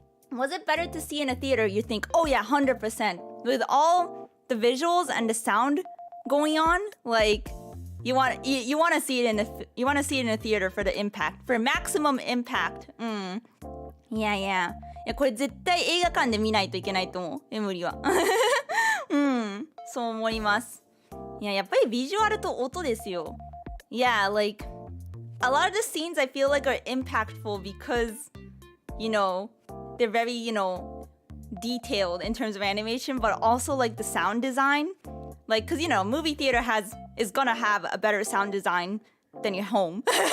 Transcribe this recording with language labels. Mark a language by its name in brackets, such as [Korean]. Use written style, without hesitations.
[English] Was it better to see in a theater, you think? Oh yeah, 100%. With all the visuals and the sound going on, like you want to see it in a theater for the impact, for maximum impact. Yeah. [Japanese] いやこれ絶対映画館で見ないといけないと思う。エムリは。そう思います。いややっぱりビジュアルと音ですよ。 [English] Yeah, like a lot of the scenes I feel like are impactful because, you know, they're very, you know, detailed in terms of animation, but also like the sound design. Like, cause you know, movie theater is gonna have a better sound design than your home.